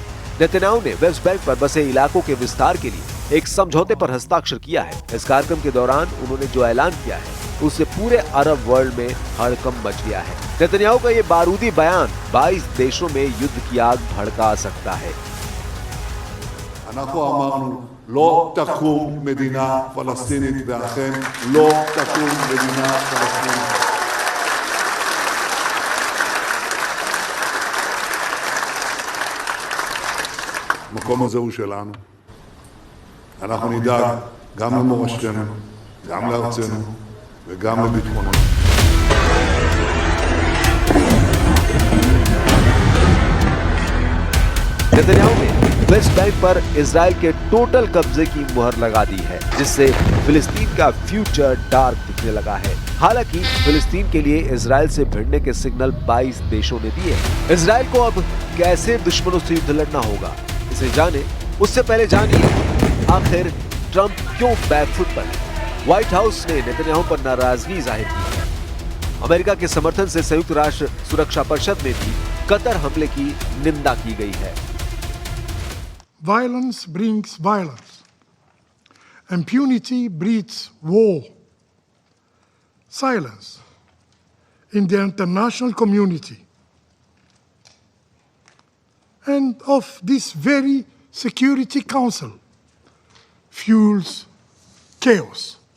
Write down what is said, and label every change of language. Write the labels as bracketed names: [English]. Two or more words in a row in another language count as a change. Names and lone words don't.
[Hindi] नेतन्याहू ने वेस्ट बैंक पर बसे इलाकों के विस्तार के लिए एक समझौते पर हस्ताक्षर किया है। इस कार्यक्रम के दौरान उन्होंने जो ऐलान किया है, उससे पूरे अरब वर्ल्ड में हड़कंप मच गया है। नेतन्याहू का ये बारूदी बयान 22 देशों में युद्ध की आग भड़का सकता है। [Hebrew] אנחנו אמרנו לא תקום מדינה פלסטינית, ואכן לא תקום מדינה פלסטינית. המקום הזה הוא שלנו. אנחנו נדאג גם למורשתנו, גם לארצנו וגם לביטחוננו. [Hindi] नेतन्याहू ने वेस्ट बैंक पर इजराइल के टोटल कब्जे की मुहर लगा दी है, जिससे फिलिस्तीन का [English] future dark [Hindi] दिखने लगा है। हालांकि फिलिस्तीन के लिए इजराइल से भिड़ने के सिग्नल 22 देशों ने दिए। इजराइल को अब कैसे दुश्मनों से युद्ध लड़ना होगा, इसे जाने उससे पहले जानिए आखिर ट्रंप क्यों बैकफुट पर है। व्हाइट हाउस ने नेतन्याहू पर नाराजगी जाहिर की है। अमेरिका के समर्थन से संयुक्त राष्ट्र सुरक्षा परिषद में भी कतर हमले की निंदा की गई है। [English] Violence brings violence. Impunity breeds war. Silence in the international community and of this very Security Council fuels chaos.